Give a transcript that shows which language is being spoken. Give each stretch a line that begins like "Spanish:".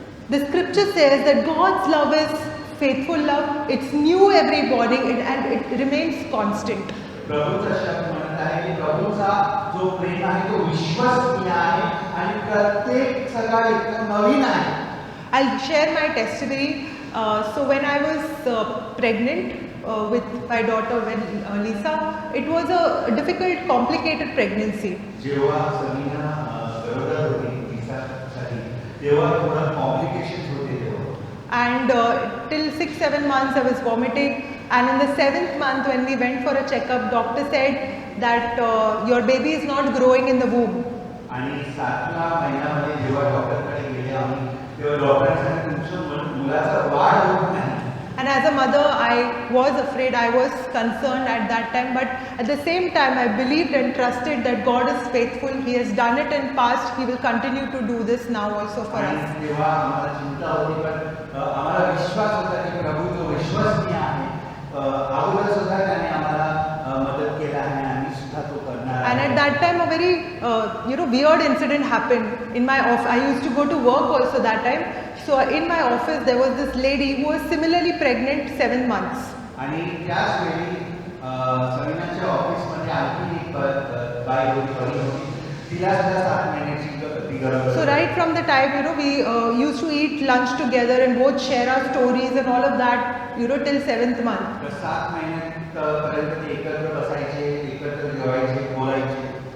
English: The scripture says that God's love is faithful love. It's new every morning and it remains constant.
Marathi: प्रभूचा शब्द म्हणत आहे की प्रभूचा जो प्रेम आहे तो विश्वसनीय आहे आणि प्रत्येक सकाळी नवीन आहे.
English: I'll share my testimony. So when I was pregnant with my daughter, when Lisa, it was a difficult, complicated pregnancy.
Marathi: जेव्हा समीना गरोदर होती लिसासाठी तेव्हा थोडा कॉम्प्लिकेशन्स होते तेव्हा.
English: And till 6-7 months I was vomiting, and in the 7th month when we went for a checkup, doctor said that your baby is not growing in the womb.
Marathi: आणि 7व्या महिन्यामध्ये जेव्हा डॉक्टरकडे गेले आम्ही तेव्हा डॉक्टरांनी सांगितलं तुमच्या मुलाचा वाढ होत नाही.
English: And as a mother, I was afraid, I was concerned at that time, but at the same time I believed and trusted that God is faithful. He has done it in past, He will continue to do this now also for us.
Marathi: तेव्हा आम्हाला चिंता होती पण आम्हाला विश्वास होता की प्रभू जो विश्वसनीय आहे. अगोदर सुद्धा त्याने आम्हाला मदत केली आहे आणि सुद्धा तो करणार.
English: And at that time a very weird incident happened in my office. I used to go to work also that time. So in my office there was this lady who was similarly pregnant 7 months.
Marathi: आणि त्याच वेळी समीनाच्या ऑफिसमध्ये आणखी एक बाई होती. तिला सुद्धा 7 महिन्याची ती गरोदर.
English: So right from the time we used to eat lunch together and both share our stories and all of that till 7th month.
Marathi: 7 महिन्यापर्यंत ते एकत्र बसायचे, एकत्र जेवायचे, बोलायचे.